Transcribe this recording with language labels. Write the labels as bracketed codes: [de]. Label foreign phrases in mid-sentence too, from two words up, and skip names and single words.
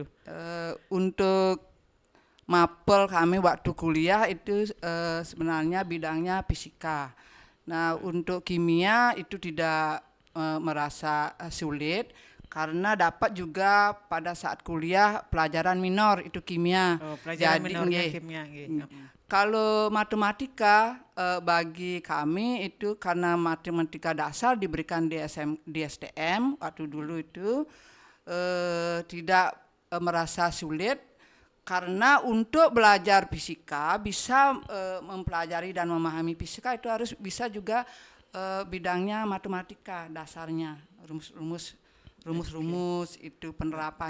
[id] Untuk mapel kami waktu kuliah itu sebenarnya bidangnya fisika. Nah, untuk kimia itu tidak merasa sulit karena dapat juga pada saat kuliah pelajaran minor itu kimia. Pelajaran Jadi, minornya nggih. kimia. nggih. Kalau matematika bagi kami itu karena matematika dasar diberikan di STM waktu dulu itu tidak merasa sulit karena untuk belajar fisika bisa mempelajari dan memahami fisika itu harus bisa juga bidangnya matematika dasarnya rumus-rumus itu penerapannya.